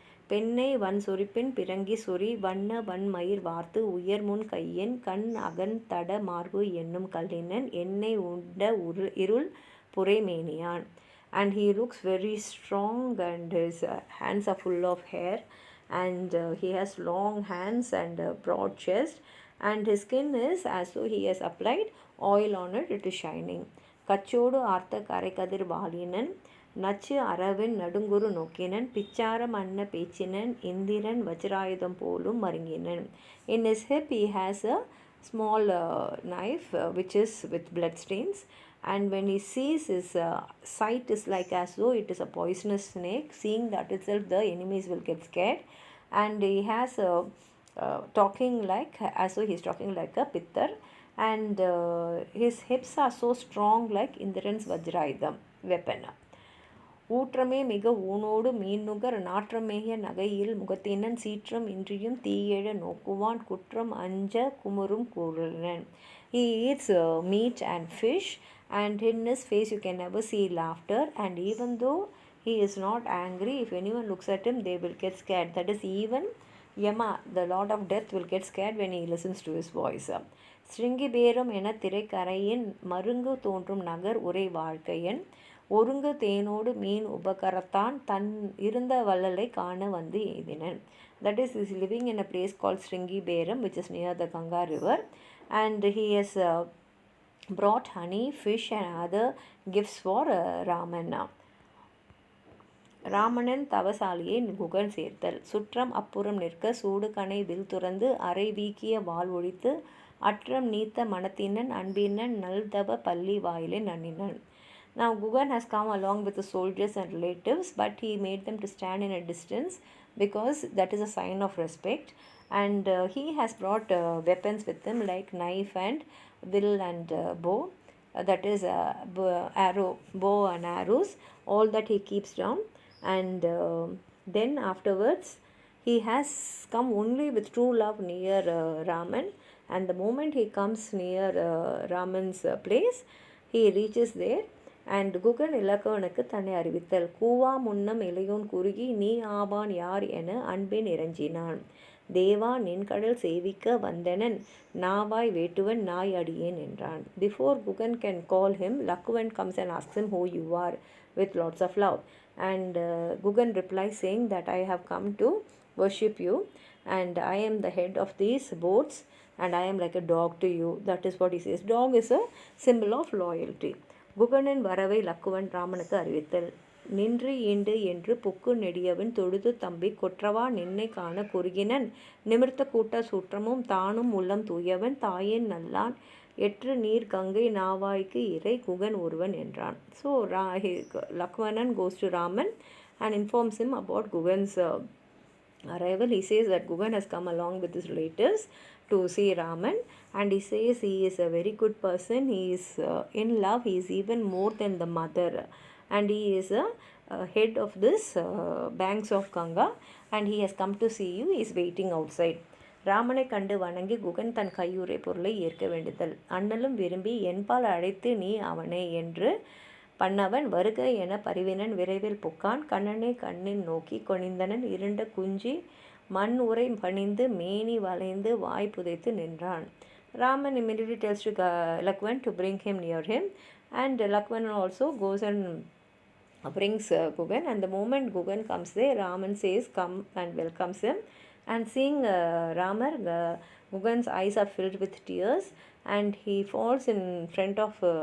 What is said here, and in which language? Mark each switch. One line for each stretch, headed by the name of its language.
Tamil: பெண்ணை வன் சொரிப்பின் பிறங்கி சொறி வண்ண வன்மயிர் வார்த்து உயர்முன் கையன் கண் அகன் தட மார்பு என்னும் கல்லினன் எண்ணெய் உண்ட இருள் புரைமேனியான்.
English: And he looks very strong, and his hands are full of hair, and he has long hands and a broad chest, and his skin is as though he has applied oil on it. It is shining.
Tamil: கச்சோடு ஆர்த்த கரைக்கதிர் வாலினன் நச்சு அரவின் நடுங்குரு நோக்கினன் பிச்சாரம் அன்ன பேச்சினன் இந்திரன் வஜ்ராயுதம் போலும் மருங்கினன்.
English: In his hip he has a small knife which is with blood stains, and when he sees, his sight is like as though it is a poisonous snake. Seeing that itself the enemies will get scared, and he has talking like as though he is talking like a pittar, and his hips are so strong like Indran's vajrayudam weapon.
Tamil: ஊற்றமே மிக ஊனோடு மீன்நுகர் நாற்றமேய நகையில் முகத்தினன் சீற்றம் இன்றியும் தீயெழ நோக்குவான் குற்றம் அஞ்ச குமுறும் கூறலன்.
English: He eats meat and fish, and in his face you can never see laughter, and even though he is not angry, if anyone looks at him they will get scared. That is, even Yama, the Lord of Death, will get scared when he listens to his voice.
Tamil: ஸ்ருங்கி பேரம் என திரைக்கரையின் மருங்கு தோன்றும் நகர் உரை வாழ்க்கையன் ஒருங்கு தேனோடு மீன் உபகரத்தான் தன் இருந்த வள்ளலை காண வந்து எய்தினன்.
English: That is, he is living in a place called Sringi Beram, which is near the Ganga river, and he has brought honey, fish and other gifts for Raman.
Tamil: Ramanan தவசாலியை Guhan சேர்த்தல். சுற்றம் அப்புறம் நிற்க சூடு கனை வில் துறந்து அரை வீக்கிய வாள் ஒழித்து அற்றம் நீத்த மனத்தினன் அன்பினன் நல்தவ பள்ளி வாயிலை நன்னினன்.
English: Now Gugan has come along with the soldiers and relatives, but he made them to stand in a distance because that is a sign of respect, and he has brought weapons with him like knife and will and bow, that is bow and arrows, all that he keeps down. And then afterwards he has come only with true love near Raman, and the moment he comes near Raman's place, he reaches there.
Tamil: And Guhan இலக்குவனுக்கு தன்னை அறிவித்தல். கூவா முன்னம் இளையோன் குறுகி நீ ஆவான் யார் என அன்பின் இறஞ்சினான். தேவா நின்கடல் சேவிக்க வந்தனன் நாவாய் வேட்டுவன் நாய் அடியேன் என்றான்.
English: Before Gugan can call him, Lakkuvan comes and asks him who you are with lots of love. And Gugan replies saying that I have come to worship you, and I am the head of these boats, and I am like a dog to you. That is what he says. Dog is a symbol of loyalty.
Tamil: குகனின் வரவை லக்குவன் ராமனுக்கு அறிவித்தல். நின்று ஈண்டு என்று book நெடியவன் தொழுது தம்பி கொற்றவா நின்னை காண குறுகினன் நிமிர்த்த கூட்ட சூற்றமும் தானும் உள்ளம் தூயவன் தாயேன் நல்லான் எற்று நீர் கங்கை நாவாய்க்கு இறை குகன் ஒருவன் என்றான்.
English: So Lakwanan goes to Raman and informs him about Gugan's arrival. He says that Gugan has come along with his relatives to see Raman, and he says he is a very good person. He is in love. He is even more than the mother, and he is a head of this banks of Ganga, and he has come to see you. He is waiting outside.
Tamil: ராமனை கண்டு வணங்கி குகன் தன் கையுறை பொருளை ஏற்க வேண்டுதல். அண்ணலும் விரும்பி என்பால் அழைத்து நீ அவனே என்று பண்ணவன் வருக என பரிவினன் விரைவில் புக்கான். கண்ணனை கண்ணின் நோக்கி கொணிந்தனன் இருண்ட குஞ்சி மண் உரை பணிந்து மேனி வளைந்து வாய் புதைத்து நின்றான்.
English: Raman immediately tells to Lakwan to bring him near him, and Lakwan also goes and brings Gugan, and the moment Gugan comes there, Raman says come and welcomes him, and seeing Ramar, Gugan's eyes are filled with tears, and he falls in front of